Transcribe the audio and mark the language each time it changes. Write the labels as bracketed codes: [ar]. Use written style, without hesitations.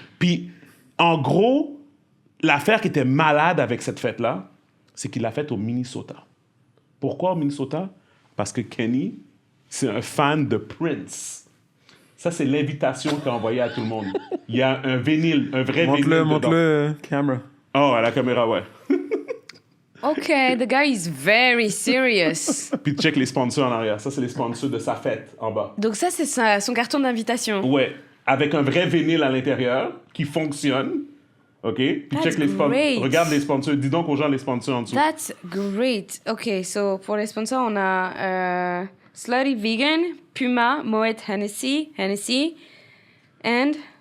[fr] Puis, en gros, l'affaire qui était malade avec cette fête-là, c'est qu'il l'a faite au Minnesota. Pourquoi au Minnesota? Parce que Kenny, c'est un fan de Prince. Ça, c'est l'invitation qu'il a envoyée à tout le monde. Il y a un vinyle, un vrai vinyle. Montre-le, camera. Oh, à la caméra, ouais. [en] OK, the guy is very serious. [fr] Puis check les sponsors en arrière. Ça, c'est les sponsors de sa fête, en bas. Donc ça, c'est son carton d'invitation. Ouais, avec un vrai vinyle à l'intérieur qui fonctionne. OK? Puis check les sponsors. Regarde les sponsors. Dis donc aux gens les sponsors en dessous. [en] That's great. OK, so [fr] pour les sponsors, on a [en] Slutty Vegan, Puma, Moet Hennessy, and...